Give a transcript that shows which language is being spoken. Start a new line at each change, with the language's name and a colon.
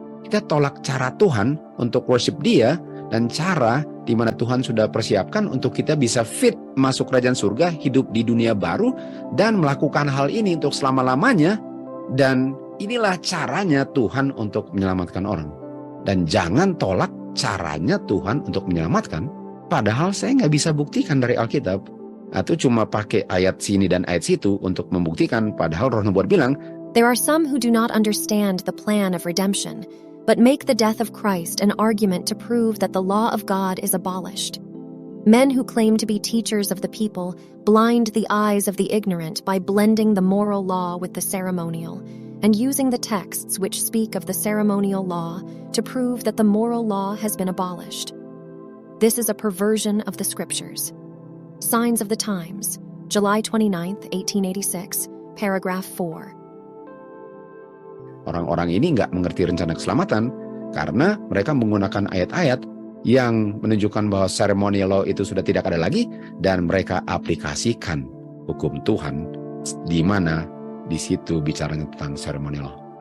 Indonesian: Kita tolak cara Tuhan untuk worship Dia, dan cara di mana Tuhan sudah persiapkan untuk kita bisa fit masuk kerajaan surga, hidup di dunia baru, dan melakukan hal ini untuk selama-lamanya. Dan inilah caranya Tuhan untuk menyelamatkan orang. Dan jangan tolak caranya Tuhan untuk menyelamatkan, padahal saya nggak bisa buktikan dari Alkitab, atau cuma pakai ayat sini dan ayat situ untuk membuktikan, padahal Roh Nubuat bilang,
English: there are some who do not understand the plan of redemption, but make the death of Christ an argument to prove that the law of God is abolished. Men who claim to be teachers of the people blind the eyes of the ignorant by blending the moral law with the ceremonial, and using the texts which speak of the ceremonial law to prove that the moral law has been abolished. This is a perversion of the scriptures. Signs of the Times, July 29, 1886, paragraph 4.
Indonesian: Orang-orang ini nggak mengerti rencana keselamatan karena mereka menggunakan ayat-ayat yang menunjukkan bahwa ceremonial law itu sudah tidak ada lagi, dan mereka aplikasikan hukum Tuhan di mana di situ bicaranya tentang ceremonial law.